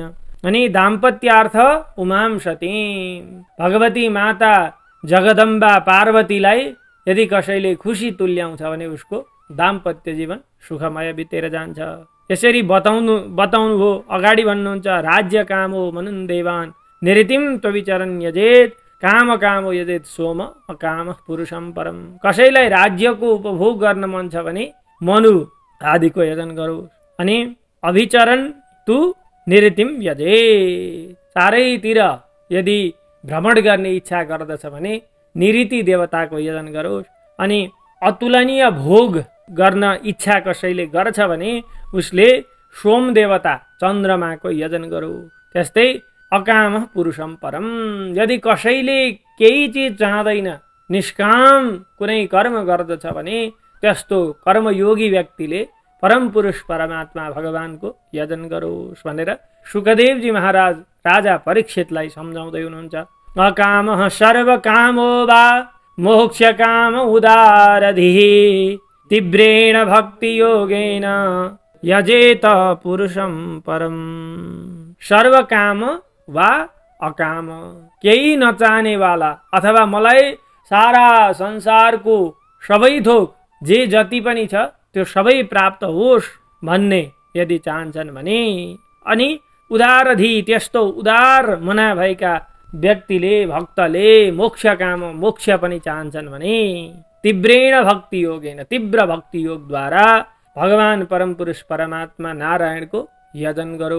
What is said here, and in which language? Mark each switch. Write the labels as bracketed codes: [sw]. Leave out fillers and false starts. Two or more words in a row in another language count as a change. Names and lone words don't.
[ne] अनि [sa] दाम्पत्यार्थ उमाम सतीम, [ne] भगवती माता जगदम्बा पार्वतीलाई यदि कसैले खुसी तुल्याउँछ भने उसको दाम्पत्य जीवन सुखमय बितेर जान्छ। यसरी बताउनु हो। अगाडि भन्नुहुन्छ [sa] राज्य कामो मनुन् देवान् निरतिम त्वविचरन् यजेत् काम कामो यजेत् सोम अकाम पुरुषम परम। [ne] कसैलाई राज्यको उपभोग गर्न मन छ भने मनु आदिको यजन गरोस्। [sa] अनि अभिचरण तु निरतिम यजेत्, [ne] चारैतिर यदि भ्रमण गर्ने इच्छा गर्दछ भने निऋति देवताको यजन गरोस्। अनि अतुलनीय भोग गर्न इच्छा कसैले गर्छ भने उसले सोम देवता चन्द्रमाको यजन गरोस्। त्यस्तै [sa] अकाम पुरुषम परम, [ne] यदि कसैले केही चिज चाहँदैन, निष्काम कुनै कर्म गर्दछ भने त्यस्तो कर्मयोगी व्यक्तिले परम पुरुष परमात्मा भगवानको यजन गरोस् भनेर शुकदेवजी महाराज राजा परीक्षितलाई सम्झाउँदै हुनुहुन्छ। [sa] अकामः सर्वकामो वा मोक्षकाम उदारधिः तीव्रेण भक्ति योगेन यजेत पुरुषम परम। सर्वकाम वा अकाम, [ne] केही नचाहनेवाला अथवा मलाई सारा संसारको सबै थोक जे जति पनि छ त्यो सबै प्राप्त होस् भन्ने यदि चाहन्छन् भने, अनि उदारधि त्यस्तो उदार मना भएका व्यक्तिले भक्तले मोक्षकाम मोक्ष पनि चाहन्छन् भने [sa] तीव्रेण भक्ति योगेन [ne] तीव्र भक्ति योगद्वारा भगवान परमपुरुष परमात्मा नारायणको यजन गरौ।